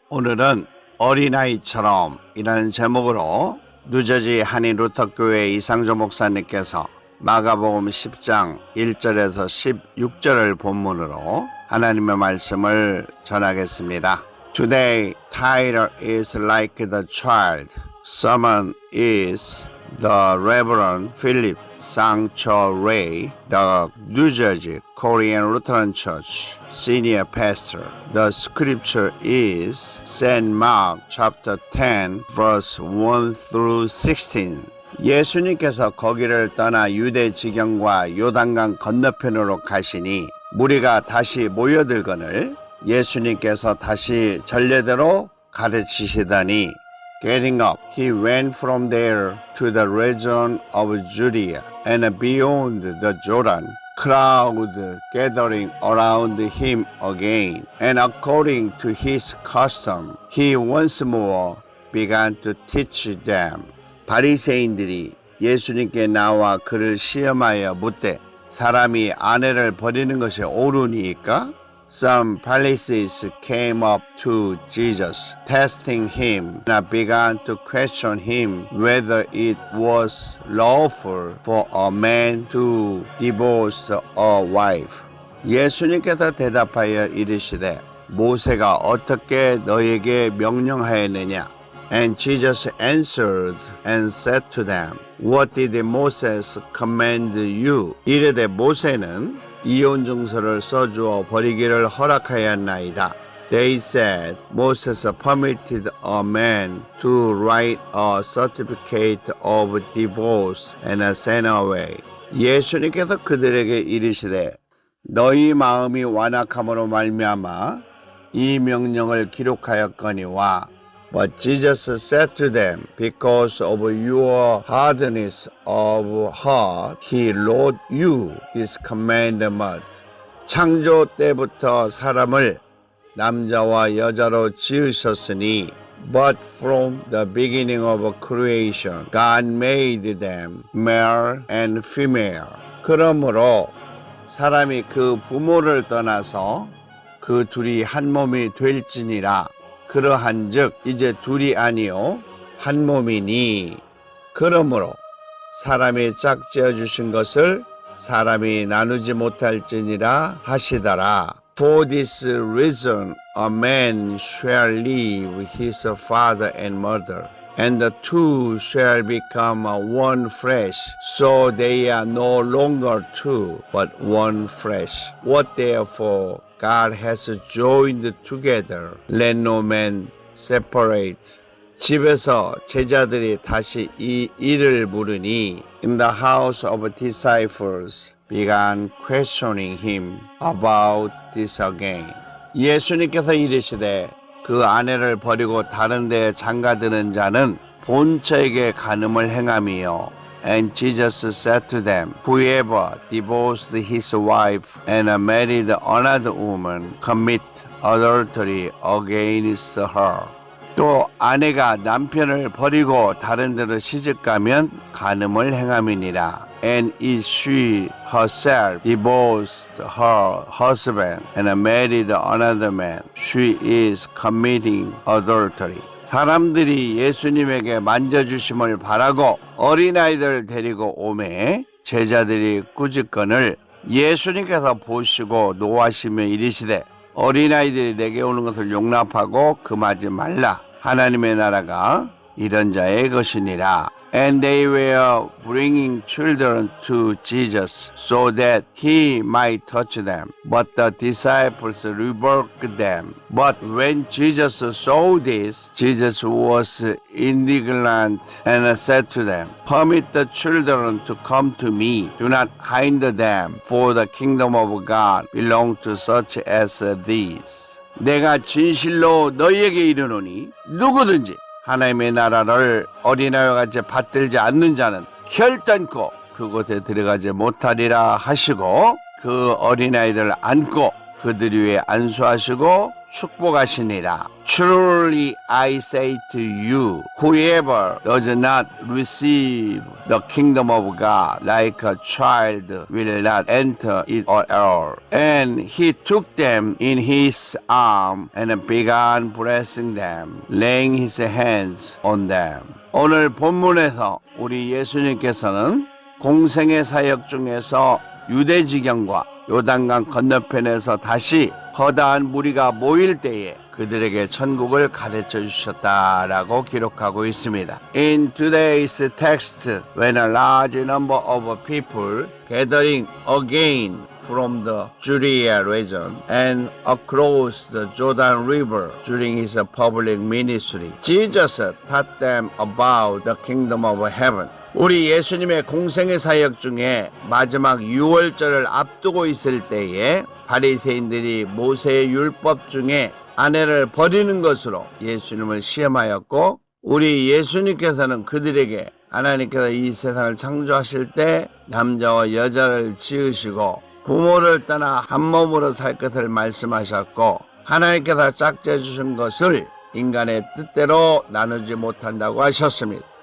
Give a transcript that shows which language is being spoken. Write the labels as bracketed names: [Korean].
[Korean] 오늘은 어린아이처럼 이라는 제목으로 뉴저지 한인 루터교회 이상조 목사님께서 마가복음 10장 1절에서 16절을 본문으로 하나님의 말씀을 전하겠습니다. [English] Today, title is like the child. Sermon is the Reverend Philip Sangcho Ray, the New Jersey Korean Lutheran Church Senior Pastor. The scripture is St. Mark chapter 10 verse 1 through 16. [Korean] 예수님께서 거기를 떠나 유대 지경과 요단강 건너편으로 가시니 무리가 다시 모여들거늘 예수님께서 다시 전례대로 가르치시더니 [English] Getting up, he went from there to the region of Judea and beyond the Jordan, crowd gathering around him again. And according to his custom, he once more began to teach them. [Korean] 바리새인들이 예수님께 나와 그를 시험하여 묻되 사람이 아내를 버리는 것이 옳으니까? [English] Some Pharisees came up to Jesus, testing him, and began to question him whether it was lawful for a man to divorce a wife. [Korean] 예수님께서 대답하여 이르시되 모세가 어떻게 너에게 명령하였느냐? [English] And Jesus answered and said to them, What did Moses command you? [Korean] 이르되 모세는 이혼 증서를 써주어 버리기를 허락하였나이다. [English] They said, Moses permitted a man to write a certificate of divorce and send away. [Korean] 예수님께서 그들에게 이르시되 너희 마음이 완악함으로 말미암아 이 명령을 기록하였거니와 [English] But Jesus said to them, Because of your hardness of heart, he wrote you this commandment. [Korean] 창조 때부터 사람을 남자와 여자로 지으셨으니, [English] But from the beginning of creation, God made them male and female. [Korean] 그러므로 사람이 그 부모를 떠나서 그 둘이 한 몸이 될지니라. 그러한즉 이제 둘이 아니요 한 몸이니 그러므로 사람이 짝지어 주신 것을 사람이 나누지 못할지니라 하시더라. [English] For this reason a man shall leave his father and mother, and the two shall become one flesh. So they are no longer two, but one flesh. What therefore God has joined together, let no man separate. [Korean] 집에서 제자들이 다시 이 일을 물으니 [English] in the house of disciples began questioning him about this again. [Korean] 예수님께서 이르시되 그 아내를 버리고 다른 데에 장가드는 자는 본처에게 간음을 행함이요. [English] And Jesus said to them, Whoever divorced his wife and married another woman commit adultery against her. [Korean] 또 아내가 남편을 버리고 다른 데로 시집가면 간음을 행함이니라. [English] And if she herself divorced her husband and married another man, she is committing adultery. [Korean] 사람들이 예수님에게 만져주심을 바라고 어린아이들 데리고 오매 제자들이 꾸짖거늘 예수님께서 보시고 노하시며 이르시되 어린아이들이 내게 오는 것을 용납하고 금하지 말라. 하나님의 나라가 이런 자의 것이니라. [English] And they were bringing children to Jesus so that he might touch them. But the disciples rebuked them. But when Jesus saw this, Jesus was indignant and said to them, Permit the children to come to me. Do not hinder them, for the kingdom of God belongs to such as these. [Korean] 내가 진실로 너희에게 이르노니 누구든지 하나님의 나라를 어린아이와 같이 받들지 않는 자는 결단코 그곳에 들어가지 못하리라 하시고 그 어린아이들을 안고 그들 위에 안수하시고 축복하시니라. [English] Truly I say to you, whoever does not receive the kingdom of God like a child will not enter it at all. And he took them in his arm and began blessing them, laying his hands on them. [Korean] 오늘 본문에서 우리 예수님께서는 공생의 사역 중에서 유대지경과 요단강 건너편에서 다시 거대한 무리가 모일 때에 그들에게 천국을 가르쳐 주셨다라고 기록하고 있습니다. [English] In today's text, when a large number of people gathering again from the Judea region and across the Jordan River during his public ministry, Jesus taught them about the kingdom of heaven. [Korean] 우리 예수님의 공생의 사역 중에 마지막 유월절을 앞두고 있을 때에 바리새인들이 모세의 율법 중에 아내를 버리는 것으로 예수님을 시험하였고, 우리 예수님께서는 그들에게 하나님께서 이 세상을 창조하실 때 남자와 여자를 지으시고 부모를 떠나 한 몸으로 살 것을 말씀하셨고, 하나님께서 짝지어 주신 것을 인간의 뜻대로 나누지 못한다고 하셨습니다.